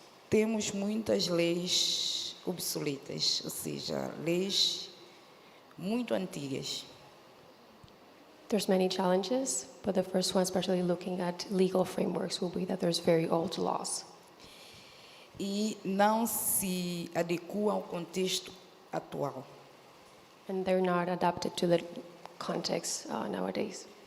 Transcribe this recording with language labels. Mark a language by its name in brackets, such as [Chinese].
[Portuguese] Temos muitas leis obsoletas, ou seja, leis muito antigas. [English] There's many challenges, but the first one, especially looking at legal frameworks, will be that there's very old laws. [Portuguese] E não se adequam ao contexto atual. [English] And they're not adapted to the context nowadays.